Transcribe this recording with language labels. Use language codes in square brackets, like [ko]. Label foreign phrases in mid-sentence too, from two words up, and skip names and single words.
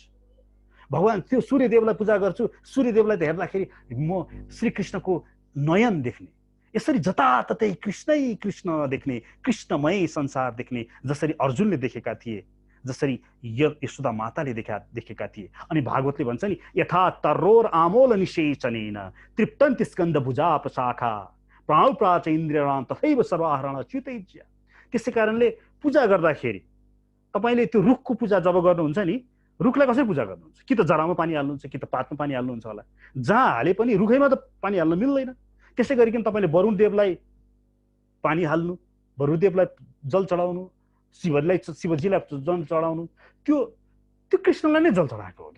[ne] भगवान त्यो सूर्यदेवलाई पूजा गर्छु, सूर्यदेवलाई त हेर्दाखेरि म श्रीकृष्णको नयन देख्ने। यसरी जताततै कृष्णै कृष्ण देख्ने, कृष्णमय संसार देख्ने, जसरी अर्जुनले देखेका थिए, जसरी यशोदा माताले देखेका थिए। अनि भागवतले भन्छ नि, [sa] यथा तर्रोर आमोल निषेचनेन तृप्तन्ति स्कन्द भुजा प्रशाखा प्राणप्राच इन्द्रियाणाम तथैव सर्वाहरण च्युतैज्य। [ne] त्यसै कारणले पूजा गर्दाखेरि तपाईले त्यो रुखको पूजा जब गर्नुहुन्छ नि, रुखलाई कसरी पूजा गर्नुहुन्छ? कि त जरामा पानी हाल्नुहुन्छ, कि त पातमा पानी हाल्नुहुन्छ होला। जहाँ हाले पनि रुखैमा त पानी हाल्न मिल्दैन। त्यसै गरिकन तपाईले वरुणदेवलाई पानी हाल्नु, वरुणदेवलाई जल चढाउनु, शिवजीलाई जल चढाउनु, त्यो कृष्णलाई नै जल चढाएको हो क्या।